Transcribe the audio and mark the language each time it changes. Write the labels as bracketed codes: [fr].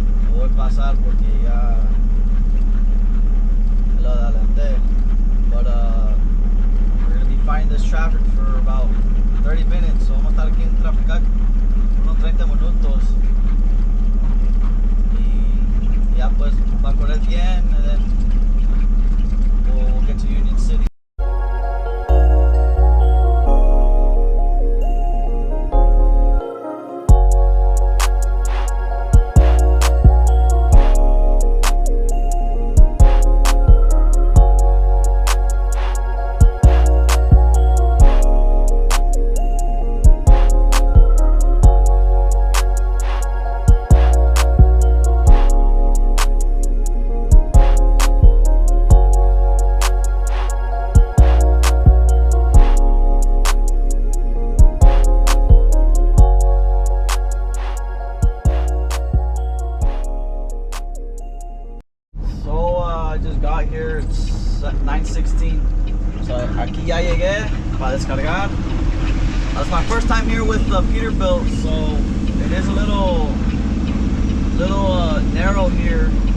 [es] Lo voy a pasar porque ya lo adelanté. [en] But we're gonna be fighting this traffic for about 30 minutes. [es] So vamos a estar aquí en traficar unos 30 minutos. Y ya pues va a correr bien. [en] And then we'll get to Union City. I just got here, it's 9:16. [es] So aquí ya llegué para descargar. [en] That's my first time here with Peterbilt, so it is a little narrow here.